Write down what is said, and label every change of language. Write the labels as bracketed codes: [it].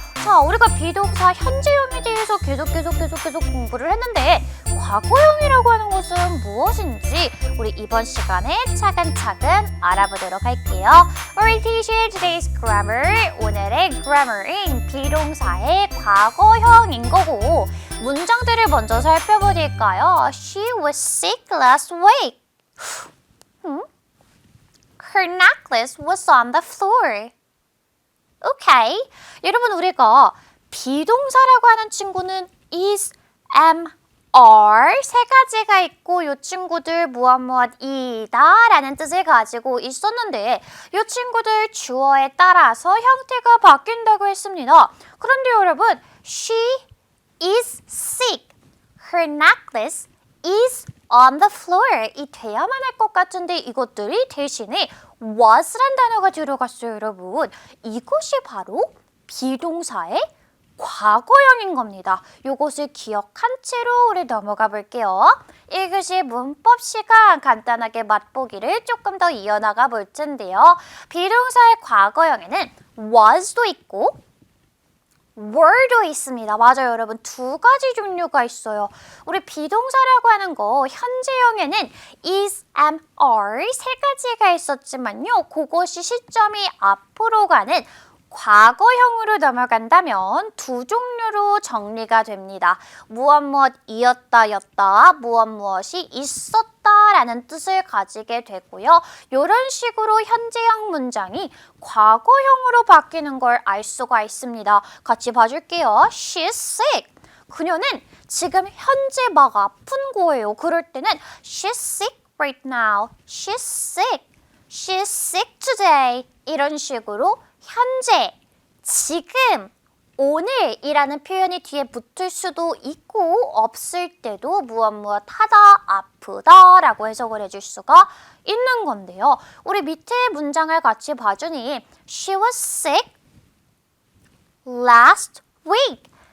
[ko] 자, 우리가 비동사 현재형에 대해서 계속 공부를 했는데 과거형이라고 하는 것은 무엇인지 우리 이번 시간에 차근차근 알아보도록 할게요. [en] Orientation Today's Grammar, [ko] 오늘의 Grammar은 비동사의 과거형인 거고 문장들을 먼저 살펴보니까요. [en] She was sick last week. Her necklace was on the floor. [ko] 오케이. 여러분 우리가 비동사라고 하는 친구는 is, am, are 세 가지가 있고 이 친구들 무엇이다 라는 뜻을 가지고 있었는데 이 친구들 주어에 따라서 형태가 바뀐다고 했습니다. 그런데 여러분 [en] she is sick. Her necklace is on the floor. [ko] 이 돼야만 할 것 같은데 이것들이 대신에 was란 단어가 들어갔어요, 여러분. 이것이 바로 비동사의 과거형인 겁니다. 이것을 기억한 채로 우리 넘어가 볼게요. 1교시 문법 시간 간단하게 맛보기를 조금 더 이어나가 볼 텐데요. 비동사의 과거형에는 was도 있고 were도 있습니다. 맞아요, 여러분. 두 가지 종류가 있어요. 우리 비동사라고 하는 거 현재형에는 is, am, are 세 가지가 있었지만요. 그것이 시점이 앞으로 가는 과거형으로 넘어간다면 두 종류로 정리가 됩니다. 무엇이었다 였다, 무엇이 있었다라는 뜻을 가지게 되고요. 이런 식으로 현재형 문장이 과거형으로 바뀌는 걸 알 수가 있습니다. 같이 봐줄게요. [en] She's sick. [ko] 그녀는 지금 현재 막 아픈 거예요. 그럴 때는 [en] She's sick right now. She's sick. She's sick today. [ko] 이런 식으로 현재, 지금, 오늘이라는 표현이 뒤에 붙을 수도 있고 없을 때도 무엇하다, 아프다 라고 해석을 해줄 수가 있는 건데요. 우리 밑에 문장을 같이 봐주니 [en] She was sick last week.